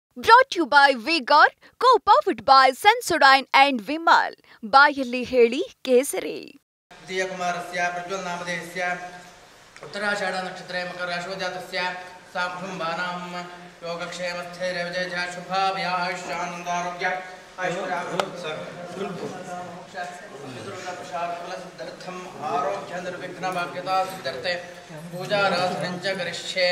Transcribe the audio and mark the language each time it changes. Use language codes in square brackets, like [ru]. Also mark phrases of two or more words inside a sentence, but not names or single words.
[en] Brought to you by Vigor, co-powered by Sensodyne and Vimal. [kn] ಬಾಯಲ್ಲಿ ಹೇಳಿ ಕೇಸರಿ. [sa] दियकुमारस्य प्रज्वलनामधेयस्य उत्तराषाढ नक्षत्रे मकर राशौ जातस्य साकुटुम्बानां योगक्षेमस्थैर्यविजयः शुभाभ्यायुष्यानन्दारोग्य ऐश्वर्याप्रसादफलसिद्धर्थम् आरोग्यनिर्विघ्नभाग्यता सिद्धर्थे पूजाराधनं च करिष्ये।